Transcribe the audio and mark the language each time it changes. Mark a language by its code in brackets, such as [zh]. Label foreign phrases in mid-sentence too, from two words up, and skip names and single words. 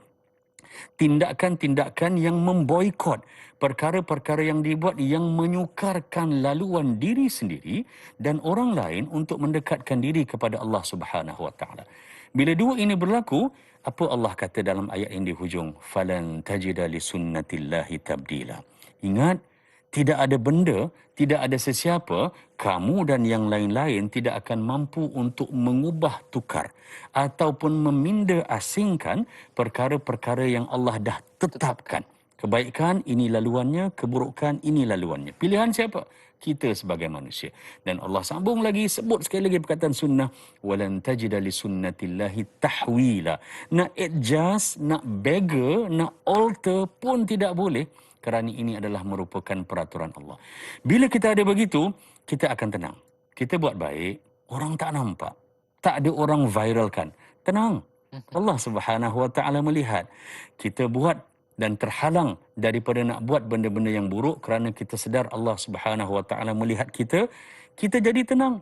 [ms] Tindakan-tindakan yang memboikot, perkara-perkara yang dibuat yang menyukarkan laluan diri sendiri dan orang lain untuk mendekatkan diri kepada Allah [ar] سبحانه وتعالى. [ms] Bila dua ini berlaku, apa Allah kata dalam ayat yang di hujung? [ar] فلن تجد لسنة الله تبديلا. [ms] Ingat, tidak ada benda, tidak ada sesiapa, kamu dan yang lain-lain tidak akan mampu untuk mengubah tukar ataupun meminda asingkan perkara-perkara yang Allah dah tetapkan. Kebaikan, ini laluannya. Keburukan, ini laluannya. Pilihan siapa? Kita sebagai manusia. Dan Allah sambung lagi, sebut sekali lagi perkataan sunnah. [ar] ولن تجد لسنة الله تحويلا. [ms] Nak adjust, nak beggar, nak alter pun tidak boleh. kerana ini adalah merupakan peraturan Allah. Bila kita ada begitu, kita akan tenang. Kita buat baik, orang tak nampak. Tak ada orang viralkan. Tenang. Allah [ar] سبحانه وتعالى [ms] melihat. Kita buat dan terhalang daripada nak buat benda-benda yang buruk kerana kita sedar Allah [ar] سبحانه وتعالى [ms] melihat kita, kita jadi tenang.